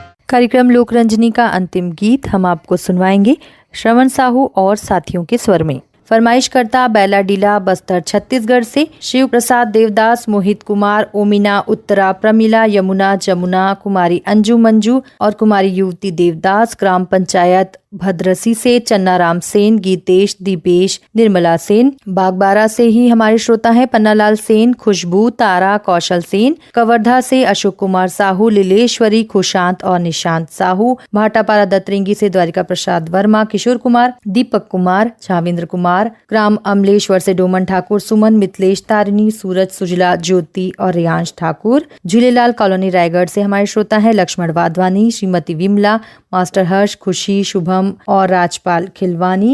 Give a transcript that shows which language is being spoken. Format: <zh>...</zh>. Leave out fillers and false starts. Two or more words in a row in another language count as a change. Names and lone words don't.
<hi>कार्यक्रम लोकरंजनी का अंतिम गीत हम आपको सुनवाएंगे श्रवण साहू और साथियों के स्वर में। फरमाइशकर्ता बैलाडीला बस्तर छत्तीसगढ़ से शिव प्रसाद देवदास, मोहित कुमार, ओमिना, उत्तरा, प्रमिला, यमुना, जमुना, कुमारी अंजू मंजू और कुमारी युवती देवदास, ग्राम पंचायत भद्रसी से चन्नाराम सेन, गीतेश, दीपेश, निर्मला सेन। बागबारा से ही हमारे श्रोता हैं पन्नालाल सेन, खुशबू, तारा, कौशल सेन। कवर्धा से अशोक कुमार साहू, लीलेश्वरी, खुशांत और निशांत साहू। भाटापारा दतरेंगी से द्वारिका प्रसाद वर्मा, किशोर कुमार, दीपक कुमार, झाविंद्र कुमार। ग्राम अमलेश्वर से डोमन ठाकुर, सुमन, मिथिलेश, तारिणी, सूरज, सुजला, ज्योति और रियांश ठाकुर। झूलेलाल कॉलोनी रायगढ़ से हमारे श्रोता है लक्ष्मण वाधवानी, श्रीमती विमला, मास्टर हर्ष, खुशी, शुभम और राजपाल खिलवानी।</hi>